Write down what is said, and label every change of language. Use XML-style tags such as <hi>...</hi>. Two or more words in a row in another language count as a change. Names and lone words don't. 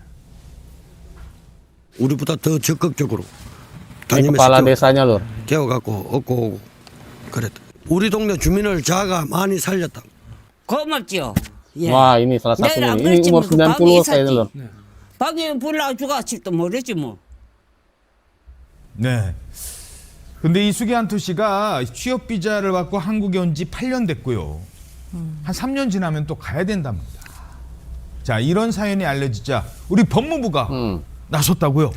<ko>우리보다 더 적극적으로</ko> <id>Ini kepala</id> <ko>다니면서</ko> <id>desanya Lur.</id> <ko>깨워갖고 얻고 오고 그랬다. 우리 동네 주민을 자가 많이 살렸다. 고맙죠. 예.</ko> <id>Wah, ini salah</id> <ko>내일 안</ko> <id>satunya. Ini</id> <ko>그랬지</ko> <id>umur</id> <ko>뭐</ko> <id>90</id> <ko>밤에</ko> <id>kayaknya</id> <ko>있었지.</ko> <id>Lur.</id> <ko>밤에 불나 죽었을지도 모르지 뭐. 네. 근데 이 수기안토 씨가 취업 비자를 받고 한국에 온 지 8년 됐고요. 한 3년 지나면 또 가야 된답니다. 자, 이런 사연이 알려지자 우리 법무부가 나섰다고요?</ko>